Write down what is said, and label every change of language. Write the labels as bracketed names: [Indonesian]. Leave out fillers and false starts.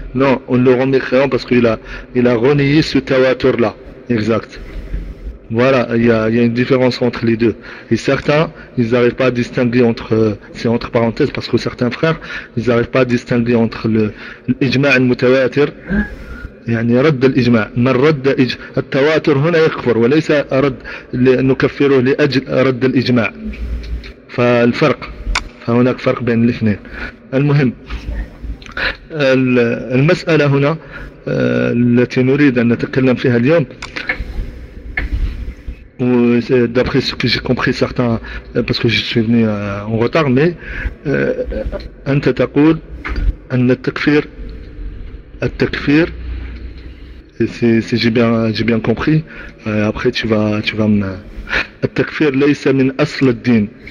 [French] Non, on le rend mécréant parce qu'il a renié ce tawatur là. Exact. Voilà, il y a une différence entre les deux. Et certains, ils n'arrivent pas à distinguer entre, c'est entre parenthèses, parce que certains frères, ils n'arrivent pas à distinguer entre l'ijma' al-mutawatir. [Arabic] يعني رد الإجماع من رد التواتر هنا يكفر وليس رد نكفره لأجل رد الإجماع فالفرق فهناك فرق بين الاثنين. المهم المسألة هنا التي نريد أن نتكلم فيها اليوم [French] d'après ce que j'ai compris certains parce que je suis venu en retard, mais [Arabic] أنت تقول أن التكفير [French] si j'ai bien compris, après tu vas me [Arabic] التكفير ليس من أصل الدين.